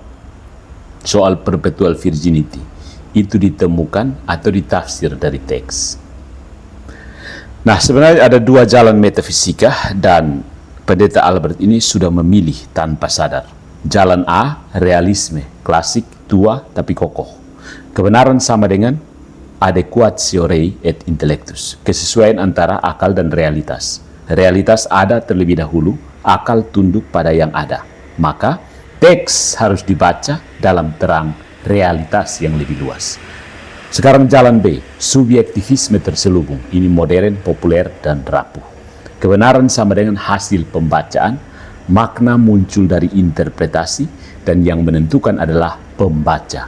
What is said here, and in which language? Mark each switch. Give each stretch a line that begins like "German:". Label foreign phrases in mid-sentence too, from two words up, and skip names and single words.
Indonesian: Soal
English: perpetual virginity,
Indonesian: itu ditemukan atau ditafsir dari teks? Nah, sebenarnya ada dua jalan metafisika dan Pendeta Albert ini sudah memilih tanpa sadar. Jalan A, realisme, klasik, tua tapi kokoh. Kebenaran sama dengan
Latin: adequatio rei et intellectus,
Indonesian: kesesuaian antara akal dan realitas. Realitas ada terlebih dahulu, akal tunduk pada yang ada. Maka teks harus dibaca dalam terang realitas yang lebih luas. Sekarang jalan B, subjektivisme terselubung. Ini modern, populer, dan rapuh. Kebenaran sama dengan hasil pembacaan, makna muncul dari interpretasi, dan yang menentukan adalah pembaca.